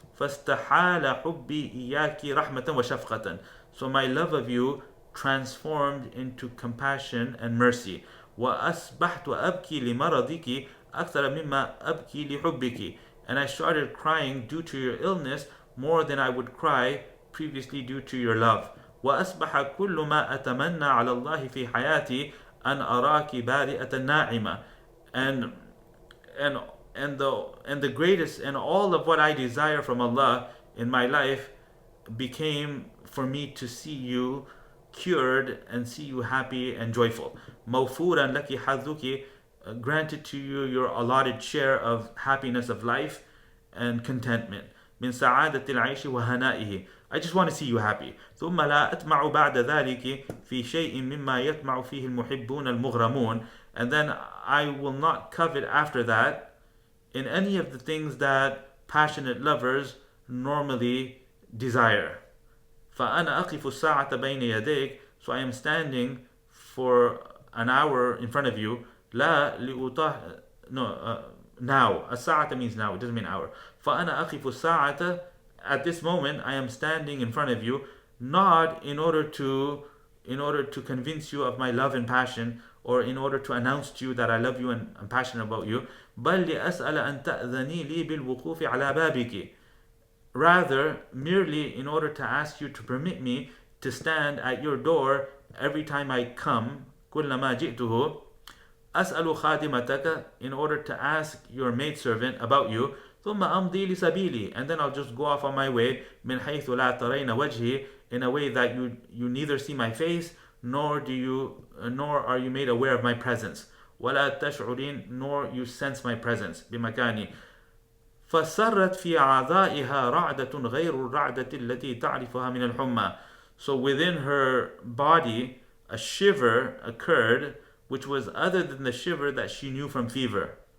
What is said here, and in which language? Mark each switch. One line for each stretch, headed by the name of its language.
Arabic: فاستحال حبي إياك رحمة وشفقة,
English: so my love of you transformed into compassion and mercy.
Arabic: وأصبحت أبكي لمرضك أكثر مما أبكي لحبك,
English: and I started crying due to your illness more than I would cry previously due to your love.
Arabic: وأصبح كل ما أتمنى على الله في حياتي أن أراك بارئة ناعمة, and
English: the greatest and all of what I desire from Allah in my life became for me to see you cured and see you happy and joyful.
Arabic: Mawfuran laki hadhuki,
English: granted to you your allotted share of happiness of life and contentment.
Arabic: من سعادة العيش وهنائه.
English: I just want to see you happy.
Arabic: ثم لا أطمع بعد ذلك في شيء مما يطمع فيه المحبون المغرمون.
English: And then I will not covet after that in any of the things that passionate lovers normally desire.
Arabic: فأنا أقف الساعة بين يديك.
English: So I am standing for an hour in front of you.
Arabic: لا لأطاه now.
English: الساعة means now, it doesn't mean hour.
Arabic: فأنا أقف الساعة.
English: At this moment I am standing in front of you, not in order to convince you of my love and passion, or in order to announce to you that I love you and I'm passionate about you.
Arabic: بل لأسأل أن تأذني لي بالوقوف على بابك.
English: Rather, merely in order to ask you to permit me to stand at your door every time I come.
Arabic: كلما جئته. أسأل خادمتك,
English: in order to ask your maidservant about you.
Arabic: ثم أمضي لسبيلي,
English: and then I'll just go off on my way.
Arabic: من حيث لا ترين وجهي,
English: in a way that you neither see my face nor are you made aware of my presence.
Arabic: ولا تشعرين,
English: nor you sense my presence.
Arabic: بمكاني. فسرت في أعضائها رعدة غير الرعدة التي تعرفها من الحمى.
English: So within her body a shiver occurred which was other than the shiver that she knew from fever.